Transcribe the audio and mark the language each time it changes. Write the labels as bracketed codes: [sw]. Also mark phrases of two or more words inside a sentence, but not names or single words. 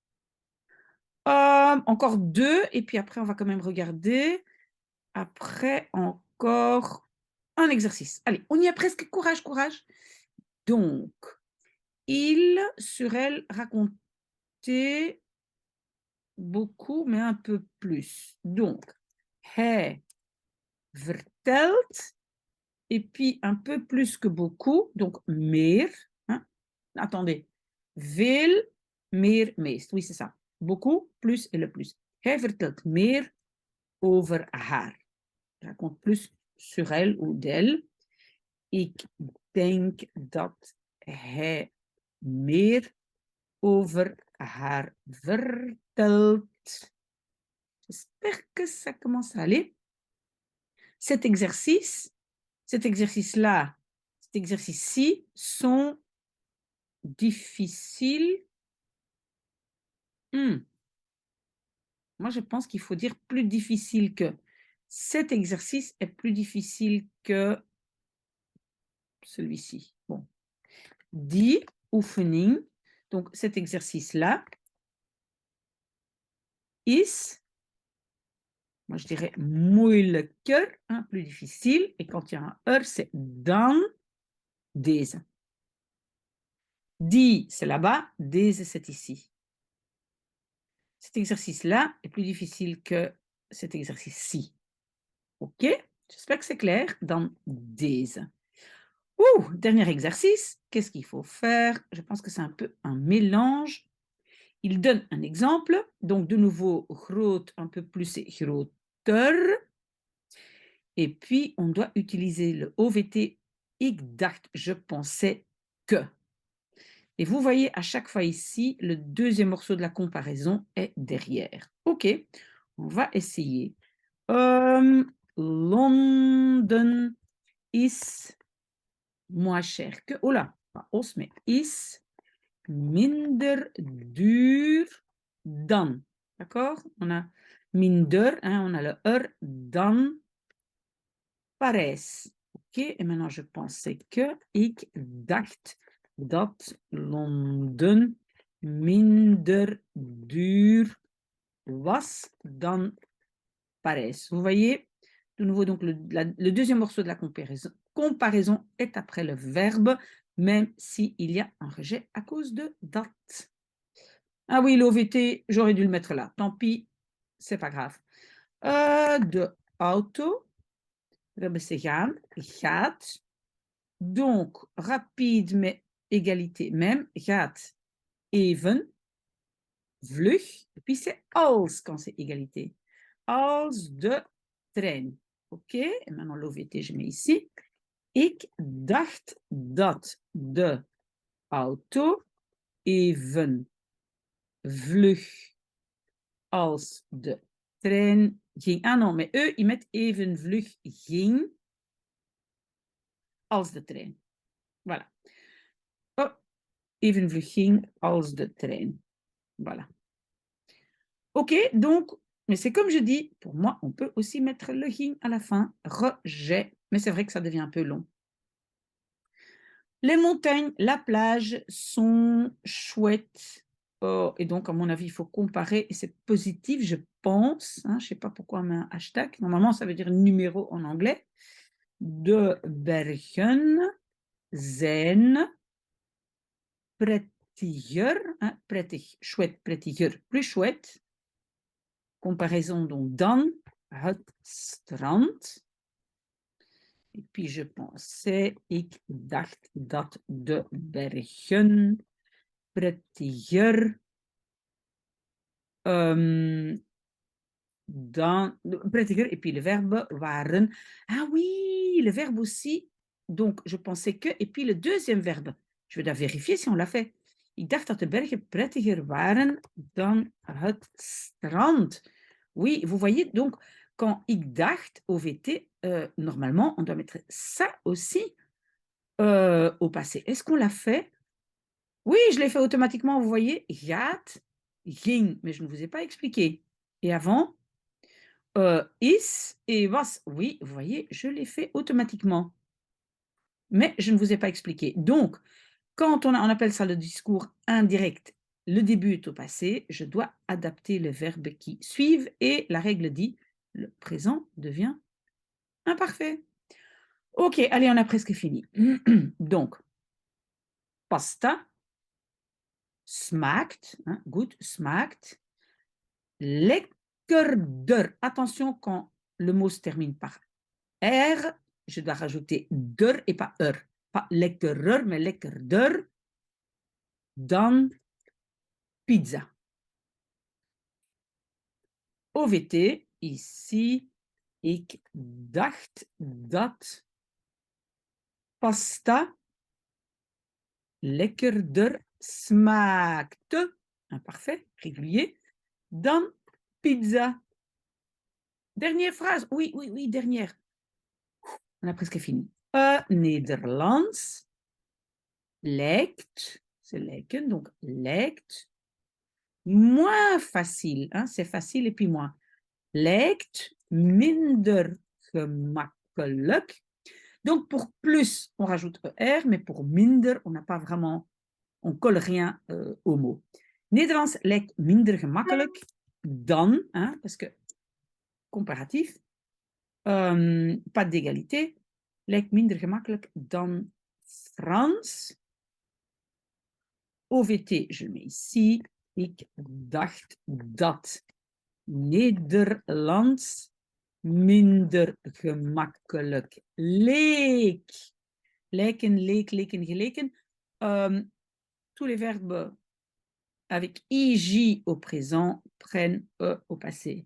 [fr] Encore 2 et puis après on va quand même regarder. Après encore un exercice. Allez, on y est presque. Courage, courage. Donc, il sur elle racontait beaucoup, mais un peu plus. Donc, [nl] hij vertelt, [fr] et puis un peu plus que beaucoup, donc meer. Hein? Attendez, [nl] veel, meer, meest. [fr] Oui, c'est ça. Beaucoup, plus et le plus. [nl] Hij vertelt meer over haar. [fr] Il raconte plus sur elle ou d'elle. [nl] Ik denk dat hij meer over haar vertelt. [fr] J'espère que ça commence à aller. Cet exercice-là, cet exercice-ci sont difficiles. Moi, je pense qu'il faut dire plus difficile que. Cet exercice est plus difficile que celui-ci. Bon. [nl] Die oefening, [fr] donc cet exercice-là, is, moi je dirais moeilijker, hein, plus difficile, et quand il y a un er, c'est [nl] dan deze. Die, [fr] c'est là-bas, deze, c'est ici. Cet exercice-là est plus difficile que cet exercice-ci. OK? J'espère que c'est clair. [nl] Dan deze. [fr] Dernier exercice. Qu'est-ce qu'il faut faire? Je pense que c'est un peu un mélange. Il donne un exemple. Donc, de nouveau, groot, un peu plus, c'est groter. Et puis, on doit utiliser le OVT. [nl] Ik dacht, [fr] je pensais que. Et vous voyez, à chaque fois ici, le deuxième morceau de la comparaison est derrière. OK, on va essayer. London is moins cher que... Oh là, pas os, mais [nl] is minder duur dan. [fr] D'accord? On a minder, hein, on a le [nl] dan Parijs. [fr] OK, et maintenant je pensais que [nl] ik dacht dat Londen minder duur was dan Parijs. [fr] Vous voyez, de nouveau, donc le deuxième morceau de la comparaison est après le verbe, même s'il y a un rejet à cause de dat. Ah oui, l'OVT, j'aurais dû le mettre là. Tant pis, c'est pas grave. [nl] De auto, we hebben ze gaan, gaat. [fr] Donc, rapide, mais égalité même, [nl] gaat even, vlug. [fr] Et puis c'est als quand c'est égalité. [nl] Als de trein. [fr] OK, et maintenant l'OVT, je mets ici. [nl] Ik dacht dat de auto even vlug als de trein ging. [fr] Ah non, mais eux, ils mettent [nl] even vlug ging als de trein. [fr] Voilà. [nl] Oh, even vlug ging als de trein. [fr] Voilà. OK, donc, mais c'est comme je dis, pour moi, on peut aussi mettre le ging à la fin, rejet, mais c'est vrai que ça devient un peu long. Les montagnes, la plage sont chouettes. Oh, et donc, à mon avis, il faut comparer, et c'est positif, je pense. Hein, je ne sais pas pourquoi on met un hashtag. Normalement, ça veut dire numéro en anglais. [nl] De bergen zijn prettiger. Hein, prettig, [fr] chouette, prettiger, plus chouette. Comparaison donc [nl] dan het strand. [fr] Et puis je pensais, [nl] ik dacht dat de bergen prettiger prettiger, [fr] et puis le verbe waren. Ah oui, le verbe aussi donc je pensais que et puis le deuxième verbe, je vais vérifier si on l'a fait. [nl] Ik dacht dat de bergen prettiger waren dan het strand. [fr] Oui, vous voyez, donc quand [nl] ik dacht, [fr] OVT, normalement, on doit mettre ça aussi au passé. Est-ce qu'on l'a fait? Oui, je l'ai fait automatiquement, vous voyez. [nl] Gaat, ging, [fr] mais je ne vous ai pas expliqué. Et avant, is et was. Oui, vous voyez, je l'ai fait automatiquement. Mais je ne vous ai pas expliqué. Donc, quand on appelle ça le discours indirect, le début est au passé, je dois adapter le verbe qui suivent et la règle dit le présent devient imparfait. Ok, allez, on a presque fini. Donc, [nl] pasta, smaakt, hein, goed, smaakt, lekkerder. [fr] Attention quand le mot se termine par R, je dois rajouter der et pas er. Pas lekkerer, mais [nl] lekkerder dan pizza. OVT, ici, ik dacht dat pasta lekkerder smaakte, [fr] imparfait, régulier, [nl] dan pizza. [fr] Dernière phrase, oui, oui, oui, dernière. On a presque fini. [nl] Nederlands lijkt, c'est lijken, donc lijkt, [fr] moins facile, hein, c'est facile et puis moins. [nl] Lijkt minder gemakkelijk. [fr] Donc pour plus, on rajoute ER, mais pour minder, on n'a pas vraiment, on colle rien au mot. [nl] Nederlands lijkt minder gemakkelijk dan, [fr] hein, parce que comparatif, pas d'égalité, [nl] lijkt minder gemakkelijk dan Frans. [fr] OVT, je le mets ici. [nl] Ik dacht dat Nederlands minder gemakkelijk leek. Lijken, leek, leken, geleken. [fr] Tous les verbes avec IJ au présent prennent E au passé.